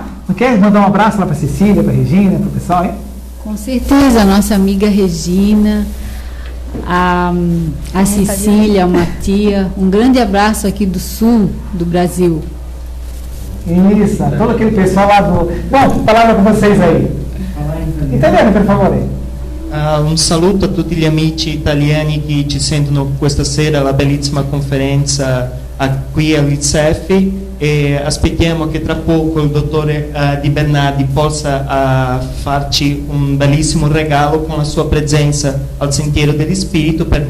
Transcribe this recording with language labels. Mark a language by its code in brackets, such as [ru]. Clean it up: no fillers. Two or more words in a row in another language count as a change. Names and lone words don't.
[pt] Quer mandar um abraço lá para a Cecília, para a Regina, para o pessoal aí? Com certeza, a nossa amiga Regina, a Cecília, uma tia, um grande abraço aqui do sul do Brasil. Isso, todo aquele pessoal lá do... Bom, palavra com vocês aí. [it] Italiano, per favore. Un saluto a tutti gli amici italiani che ci sentono questa sera alla bellissima conferenza qui all'ICEF, e aspettiamo che tra poco il dottore Di Bernardi possa farci un bellissimo regalo con la sua presenza al Sentiero degli Spiriti,